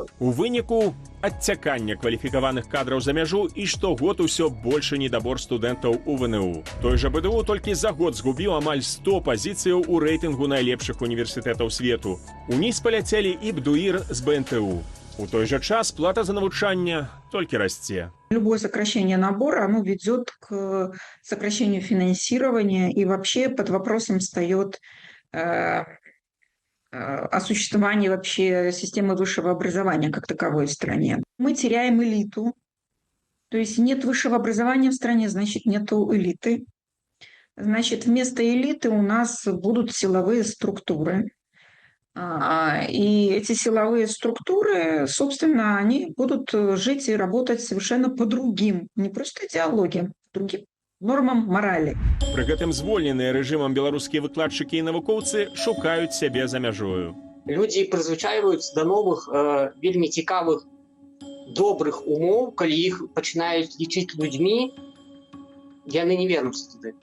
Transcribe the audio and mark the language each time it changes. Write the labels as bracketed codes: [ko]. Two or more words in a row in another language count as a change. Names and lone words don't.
[be] У выніку адцякання кваліфікаваных кадраў за мяжу і штогод усё большы недабор студэнтаў у ВНУ. Той жа БДУ толькі за год згубіў амаль 100 пазіцыяў у рэйтынгу найлепшых універсітэтаў свету. Уніз паляцелі і БДУІР з БНТУ. У той жа час плата за навучанне толькі расце. [ru] Любое сокращение набора, оно ведет к сокращению финансирования, и вообще под вопросом встает о существовании вообще системы высшего образования как таковой в стране. Мы теряем элиту. То есть нет высшего образования в стране, значит, нету элиты. Значит, вместо элиты у нас будут силовые структуры. И эти силовые структуры, собственно, они будут жить и работать совершенно по другим, не просто идеологиям, другим нормам моралі. [be] Пры гэтым звольненыя рэжымам беларускія выкладчыкі і навукоўцы шукаюць сябе за мяжою. Людзі прызвычайваюцца да новых, вельмі цікавых, добрых умоў, калі іх пачынаюць лічыць людзьмі, яны не вернуцца туды.